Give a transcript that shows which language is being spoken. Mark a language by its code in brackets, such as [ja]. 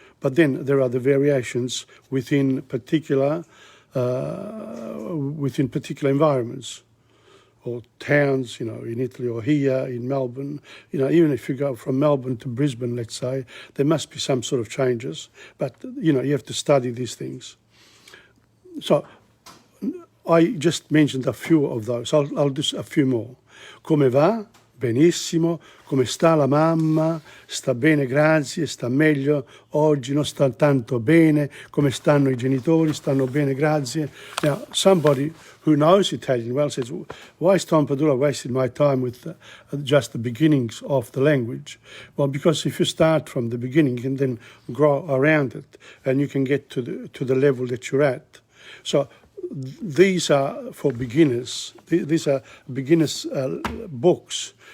[en] But then there are the variations within particular environments or towns, in Italy or here in Melbourne. Even if you go from Melbourne to Brisbane, let's say, there must be some sort of changes. But, you have to study these things. So I just mentioned a few of those. I'll do a few more. [it] Come va? benissimo, come sta la mamma, sta bene grazie, sta meglio oggi, non sta tanto bene, come stanno I genitori, stanno bene grazie. [en] Now, somebody who knows Italian well says, why is Tom Padula wasting my time with just the beginnings of the language? Well, because if you start from the beginning, you can then grow around it and you can get to the level that you're at. So these are for beginners. These are beginners' books.